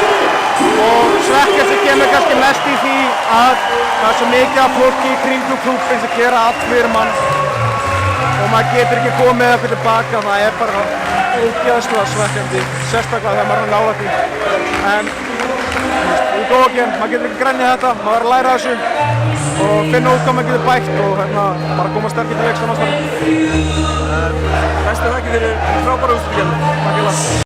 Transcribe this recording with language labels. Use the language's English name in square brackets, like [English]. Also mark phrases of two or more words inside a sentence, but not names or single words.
[Icelandic] Og svekkjast sem kemur kannski mest í því að það er svo mikið af fólki í kringum klúbbinn sem gera allt fyrir mann og maður getur ekki komið eitthvað tilbaka, það er bara ógeðslega svekkjandi, sérstaklega þegar maður er nálægt því. [English] En we go again, [Icelandic] maður getur ekki grænjað þetta, maður verður að læra þessu og finna út hvað maður getur bætt og bara koma sterkir til leiks á næsta. Bestu þakkir fyrir frábæra úrslitin. Takk fyrir.